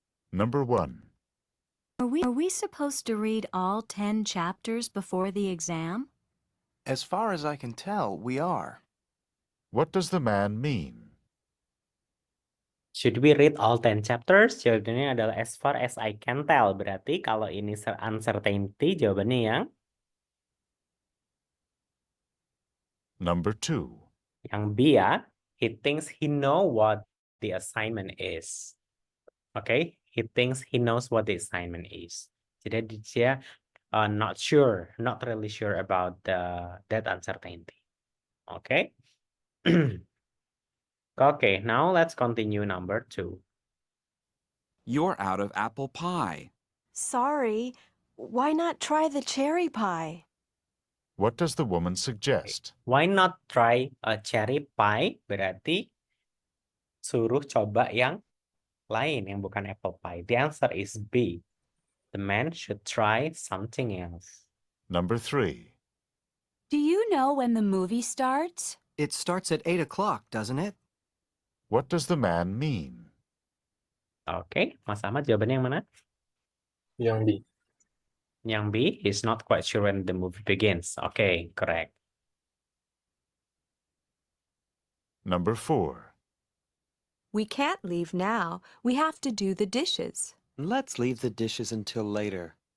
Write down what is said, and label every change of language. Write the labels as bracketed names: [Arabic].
[English] Number 1. Are we supposed to read all 10 chapters before the exam? As far as I can tell, we are. What does the man mean? Should we read all 10 chapters? [Indonesian] Jawabannya adalah [English] as far as I can tell. [Indonesian] Berarti kalau ini uncertainty, jawabannya yang [English] Number 2. [Indonesian] Yang B ya. [English] He thinks he know what the assignment is. Okay? He thinks he knows what the assignment is. [Indonesian] Jadi dia [English] not really sure about that uncertainty. Okay. Okay, now let's continue number 2. You're out of apple pie. Sorry. Why not try the cherry pie? What does the woman suggest? Why not try a cherry pie? [Indonesian] Berarti suruh coba yang lain, yang bukan apple pie. [English] The answer is B. The man should try something else. Number 3. Do you know when the movie starts? It starts at 8 o'clock, doesn't it? What does the man mean? [Indonesian] Oke, Mas Ahmad jawabannya yang mana? Yang B. Yang B, [English] he's not quite sure when the movie begins. Okay, correct. Number 4. We can't leave now. We have to do the dishes. Let's leave the dishes until later.